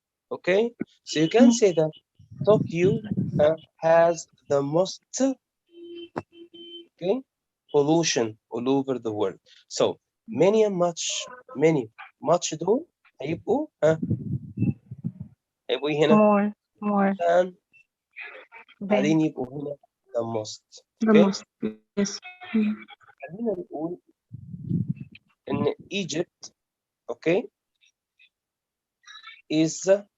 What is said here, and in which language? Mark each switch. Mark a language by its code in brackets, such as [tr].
[en] Okay, so you can say that Tokyo has the most okay pollution all over the world. So many and much [ar] دول هيبقوا هنا [en] More than than. [ar] بعدين يبقوا هنا [en] the most. The Okay, most. Yes. Mhm. [ar] خلينا نقول إن Egypt okay [en] is